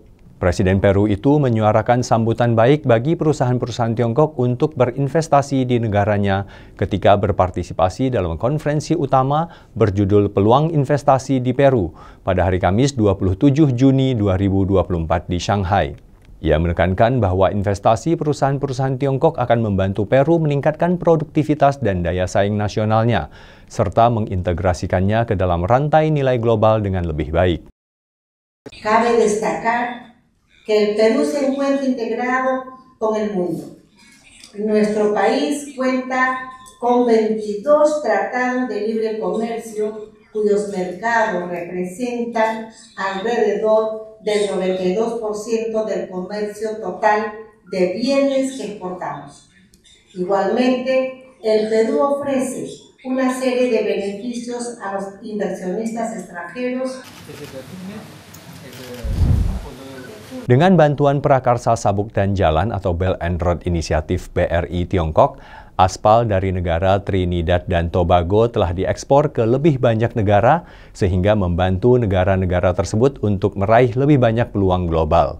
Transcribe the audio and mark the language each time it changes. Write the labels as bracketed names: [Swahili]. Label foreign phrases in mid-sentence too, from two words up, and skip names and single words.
[Indonesian] Presiden Peru itu menyuarakan sambutan baik bagi perusahaan-perusahaan Tiongkok untuk berinvestasi di negaranya ketika berpartisipasi dalam konferensi utama berjudul Peluang Investasi di Peru pada hari Kamis 27 Juni 2024 di Shanghai. Ia menekankan bahwa investasi perusahaan-perusahaan Tiongkok akan membantu Peru meningkatkan produktivitas dan daya saing nasionalnya, serta mengintegrasikannya ke dalam rantai nilai global dengan lebih baik. [Spanish] Cabe destacar que el Perú se encuentra integrado con el mundo. Nuestro país cuenta con 22 tratados de libre comercio cuyos mercados representan alrededor del 92% del comercio total de bienes que exportamos. Igualmente, el Perú ofrece una serie de beneficios a los inversionistas extranjeros. [Indonesian] Dengan bantuan Prakarsa Sabuk dan Jalan atau [English] Belt and Road Initiative [Indonesian] BRI Tiongkok, aspal dari negara Trinidad dan Tobago telah diekspor ke lebih banyak negara sehingga membantu negara-negara tersebut untuk meraih lebih banyak peluang global.